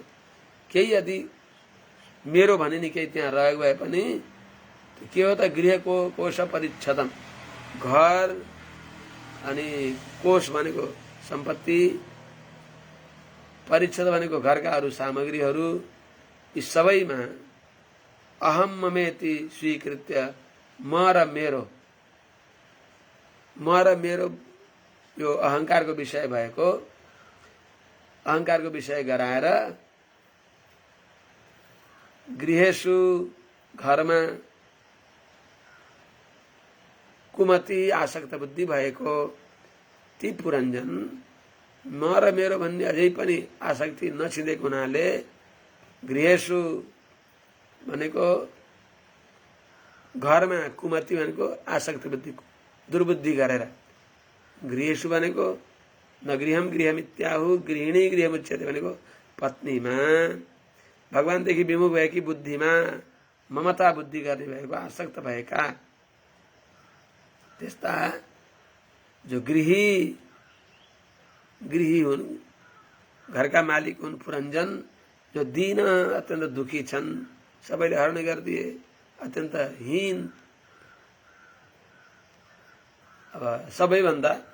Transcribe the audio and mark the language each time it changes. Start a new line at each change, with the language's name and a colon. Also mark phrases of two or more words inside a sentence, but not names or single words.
Nepali: केही यदि मेरो भने नि केही त्यहाँ रहेको भए पनि के हो त गृहको कोश परिच्छदम, घर अनि कोश भनेको सम्पत्ति, परिच्छद भनेको घरका अरू सामग्रीहरू, यी सबैमा
Sanskrit: अहम ममेति स्वीकृत्य
Nepali: म र मेरो यो अहंकारको विषय भएको, अहंकारको विषय गराएर गृहेषु घरमा कुमति आसक्त बुद्धि भएको ती पुरञ्जन म र मेरो भन्ने अझै पनि आसक्ति नछिँदेको हुनाले गृहेषु भनेको घरमा, कुमति भनेको आसक्ति बुद्धि दुर्बुद्धि गरेर, गृहेषु भनेको
Sanskrit: न गृहम गृहमित्याहु गृहिणी गृहमुच्यते
Nepali: भनेको पत्नीमा भगवानदेखि विमुख भएकी बुद्धिमा ममता बुद्धि गर्ने भएको आसक्त भएका त्यस्ता जो गृही हुन्, घरका मालिक हुन् पुरञ्जन, जो दीन अत्यन्त दुखी छन्, सबैले हरण गरिदिए, अत्यन्त हीन, अब सबैभन्दा